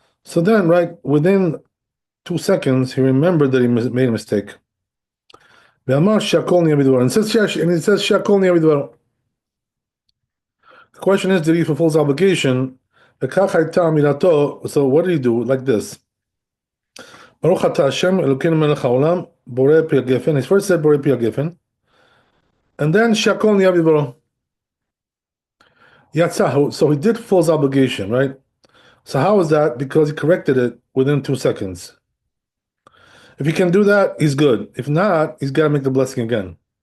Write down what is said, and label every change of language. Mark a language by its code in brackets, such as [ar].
[en] So then, right within 2 seconds, he remembered that he made a mistake. [he] ואמר שהכל נהיה בדברו. [en] And it says [he] שהכל נהיה בדברו. [en] The question is, did he fulfill his obligation? [he] וכך הייתה אמירתו, [en] so what did he do? Like this. [he] ברוך אתה השם אלוקינו מלך העולם, בורא פרי הגפן. [en] He first said [he] בורא פרי הגפן. [en] And then [he] שהכל נהיה בדברו. [en] יצא, so he did fulfill his obligation, right? So how is that? Because he corrected it within 2 seconds. If he can do that, he's good. If not, he's got to make the blessing again.